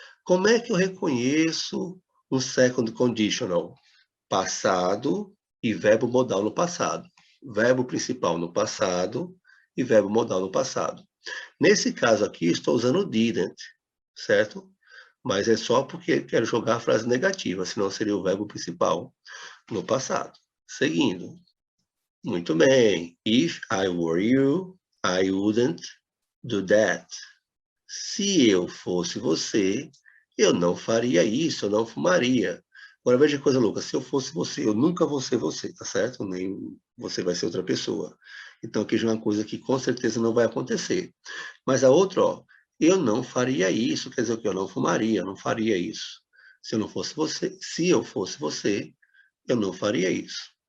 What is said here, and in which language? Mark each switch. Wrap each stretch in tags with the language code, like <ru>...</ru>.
<pt>Como é que eu reconheço um second conditional, passado e verbo modal no passado? Verbo principal no passado e verbo modal no passado. Nesse caso aqui, estou usando o didn't, certo? Mas é só porque quero jogar a frase negativa, senão seria o verbo principal no passado. Seguindo. Muito bem.</pt> <en>If I were you, I wouldn't do that.</en> <pt>Se eu fosse você, eu não faria isso, eu não fumaria. Agora veja que coisa louca, se eu fosse você, eu nunca vou ser você, tá certo? Nem você vai ser outra pessoa. Então aqui já é uma coisa que com certeza não vai acontecer. Mas a outra, ó, eu não faria isso, quer dizer que eu não fumaria, eu não faria isso. Se eu não fosse você, se eu fosse você, eu não faria isso.</pt>